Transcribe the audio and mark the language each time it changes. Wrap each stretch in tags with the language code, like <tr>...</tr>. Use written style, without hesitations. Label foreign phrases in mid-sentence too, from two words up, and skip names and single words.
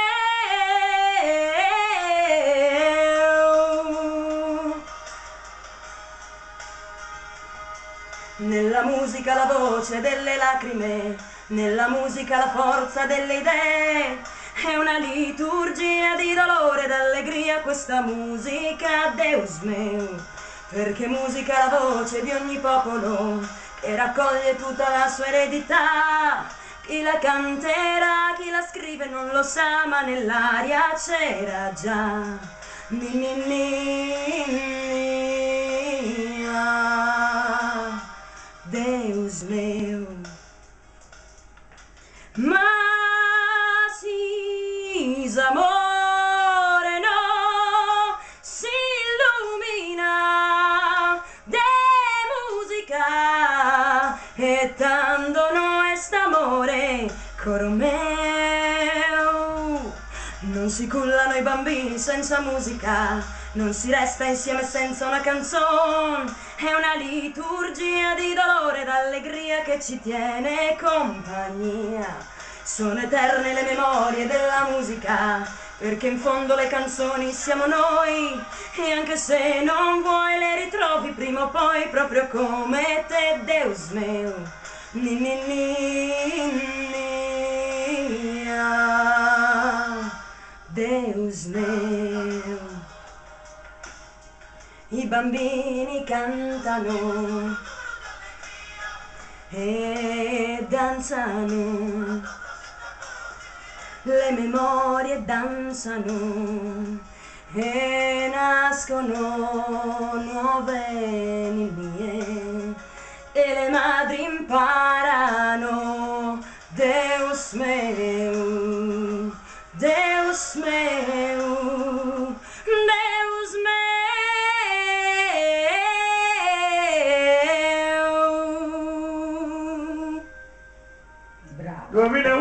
<it>Nella musica la voce delle lacrime, nella musica la forza delle idee, è una liturgia di dolore ed allegria questa musica,</it> <sc>Deus meu,</sc> <it>perché musica la voce di ogni popolo che raccoglie tutta la sua eredità. Chi la canterà, chi la scrive non lo sa, ma nell'aria c'era già. Ni ni ni, ah,</it> <sc>Deus meu. Mas amore no si illumina de música e tanto no est amore coro meu.</sc> <it>Non si cullano i bambini senza musica, non si resta insieme senza una canzone, è una liturgia di dolore ed allegria che ci tiene compagnia. Sono eterne le memorie della musica, perché in fondo le canzoni siamo noi, e anche se non vuoi le ritrovi prima o poi proprio come te,</it> <sc>Deus meu. Ni ni ni, ah, Deus meu.</sc> <it>I bambini cantano e danzano, le memorie danzano e nascono nuove linee e le madri imparano,</it> <sc>Deus meu, Deus meu, Deus meu.</sc> <it>Bravo.</it>